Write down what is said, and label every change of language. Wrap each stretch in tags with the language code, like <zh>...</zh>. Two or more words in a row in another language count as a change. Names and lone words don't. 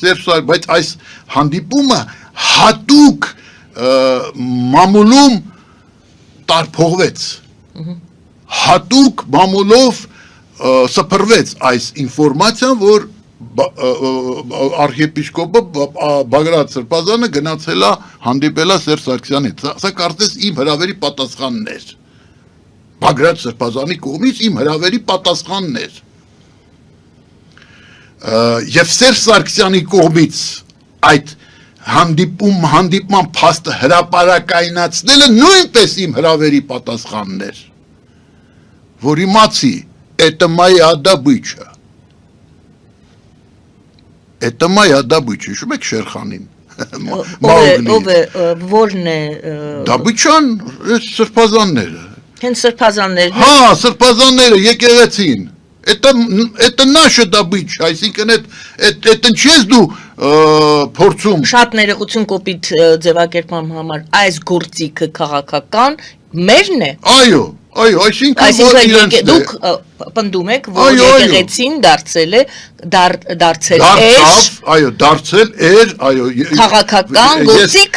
<hy>Սերժ, բայց այս հանդիպումը հատուկ մամուլում տարփողվեց։ Հատուկ մամուլով սփռվեց այս ինֆորմացիան, որ arczepiskopը Բագրատ Սրբազանը գնացել է հանդիպել է Սերժ Սարգսյանի հետ։ Սա կարծես իմ հրավերի պատասխանն էր։ Բագրատ Սրբազանի կողմից իմ հրավերի պատասխանն էր։ Եվ Սերժ Սարգսյանի կողմից այդ հանդիպման փաստը հրապարակայնացնելը նույնպես իմ հրավերի պատասխանն էր, որ իմացի,</hy> <ru>это моя добыча,</ru> <hy>հիշում եք Շերխանին, որն է Դաբիչան, սրբազանները, հենց սրբազաններն, հա, սրբազանները եկեղեցին,</hy> <ru>это наша добыча,</ru> <hy>այսինքն այդ ինչ ես դու փորձում շատ ներողություն կոպիտ ձևակերպման համար, այս գործիքը քաղաքական մերն է։ Այո, այսինքն դուք պնդում եք, որ եկեղեցին դարձել էր քաղաքական գործիք։</hy>